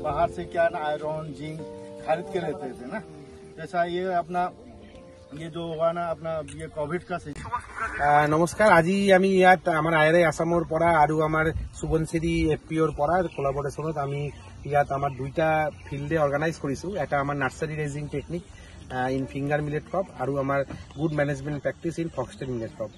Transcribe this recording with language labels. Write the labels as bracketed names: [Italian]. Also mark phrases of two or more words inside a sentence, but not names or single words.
[Hindi] से क्या ना [English] iron zinc [Hindi] खरीद के लेते थे ना। जैसा ये अपना ये जो हुआ ना अपना ये कोविड का [Assamese] নমস্কাৰ আজি আমি ইয়াত আমাৰ আইৰাই আসামৰ পৰা আৰু আমাৰ সুবনশ্ৰী এফপিঅ'ৰ পৰা কোলাবৰেশ্যনত আমি ইয়াত আমাৰ দুইটা ফিল্ডে অৰ্গানাইজ কৰিছো। এটা আমাৰ [English] nursery raising technique in finger millet crop [Assamese] আৰু আমাৰ [English] good management practice in foxtail millet crop.